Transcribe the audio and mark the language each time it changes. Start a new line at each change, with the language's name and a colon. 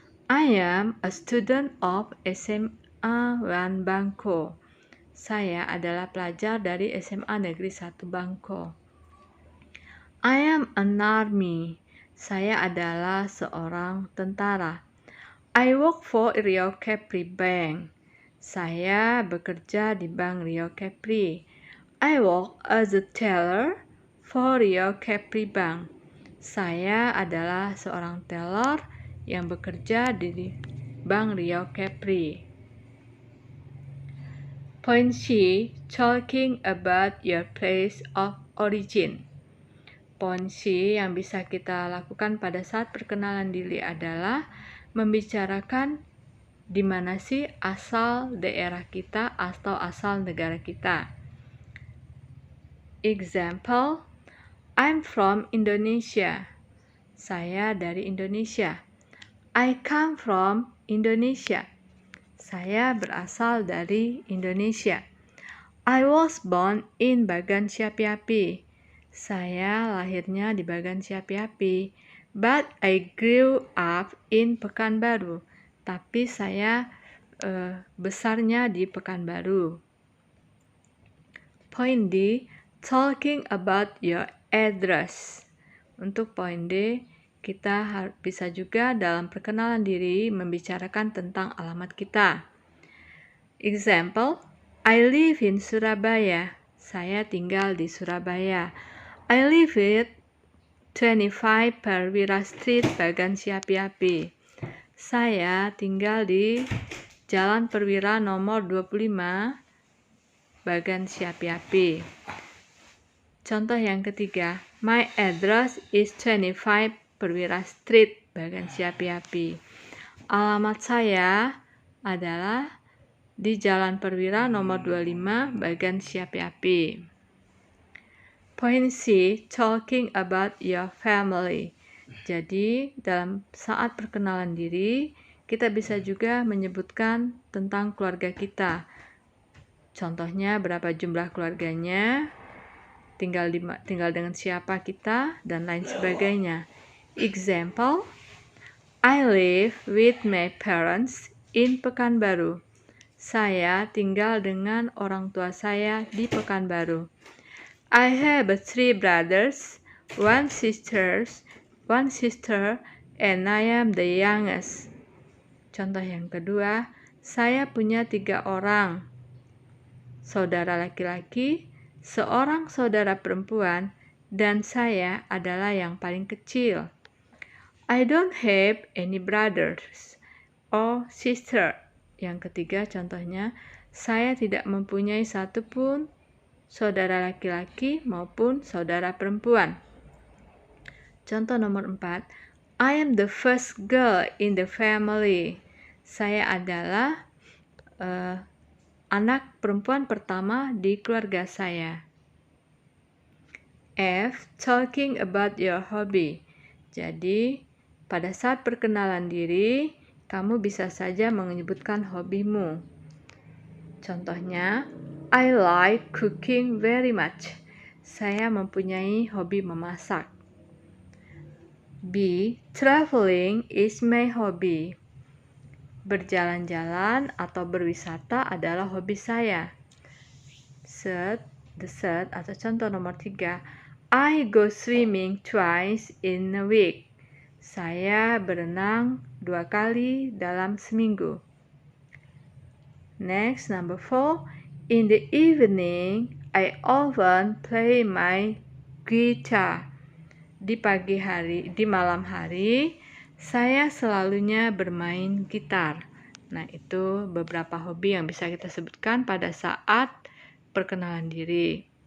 English: I am a student of SMA 1 Bangko.
Indonesian: Saya adalah pelajar dari SMA Negeri 1 Bangko.
English: I am an army.
Indonesian: Saya adalah seorang tentara.
English: I work for Rio Capri Bank.
Indonesian: Saya bekerja di Bank Rio Capri.
English: I work as a teller for Rio Capri Bank.
Indonesian: Saya adalah seorang teller yang bekerja di Bank Rio Capri.
English: Point C, talking about your place of origin.
Indonesian: Point C yang bisa kita lakukan pada saat perkenalan diri adalah membicarakan di mana sih asal daerah kita atau asal negara kita.
English: Example, I'm from Indonesia.
Indonesian: Saya dari Indonesia.
English: I come from Indonesia.
Indonesian: Saya berasal dari Indonesia.
English: I was born in Bagan Siapi-Api.
Indonesian: Saya lahirnya di Bagan Siapi-Api.
English: But I grew up in Pekanbaru.
Indonesian: Tapi saya besarnya di Pekanbaru.
English: Point D, talking about your address.
Indonesian: Untuk poin D, kita bisa juga dalam perkenalan diri membicarakan tentang alamat kita.
English: Example, I live in Surabaya.
Indonesian: Saya tinggal di Surabaya.
English: I live at 25 Perwira Street, Bagan Siapi-Api.
Indonesian: Saya tinggal di Jalan Perwira nomor 25, Bagan Siapi-Api. Contoh yang ketiga,
English: my address is 25 Perwira Street, Bagan Siapi-Api.
Indonesian: Alamat saya adalah di Jalan Perwira nomor 25, Bagan Siapi-Api. Point C, talking about your family. Jadi, dalam saat perkenalan diri, kita bisa juga menyebutkan tentang keluarga kita. Contohnya, berapa jumlah keluarganya, tinggal dengan siapa kita, dan lain sebagainya.
English: Example, I live with my parents in Pekanbaru.
Indonesian: Saya tinggal dengan orang tua saya di Pekanbaru.
English: I have 3 brothers, 1 sister, and I am the youngest.
Indonesian: Contoh yang kedua, saya punya 3 orang saudara laki-laki, seorang saudara perempuan, dan saya adalah yang paling kecil.
English: I don't have any brothers or sister.
Indonesian: Yang ketiga contohnya, saya tidak mempunyai satupun saudara laki-laki maupun saudara perempuan. Contoh nomor 4,
English: I am the first girl in the family.
Indonesian: Saya adalah anak perempuan pertama di keluarga saya.
English: F, talking about your hobby.
Indonesian: Jadi, pada saat perkenalan diri, kamu bisa saja menyebutkan hobimu.
English: Contohnya, I like cooking very much.
Indonesian: Saya mempunyai hobi memasak.
English: B, traveling is my hobby.
Indonesian: Berjalan-jalan atau berwisata adalah hobi saya. Atau contoh nomor 3,
English: I go swimming twice in a week.
Indonesian: Saya berenang 2 kali dalam seminggu.
English: Next, number 4, in the evening, I often play my guitar.
Indonesian: Di malam hari, saya selalunya bermain gitar. Nah, itu beberapa hobi yang bisa kita sebutkan pada saat perkenalan diri.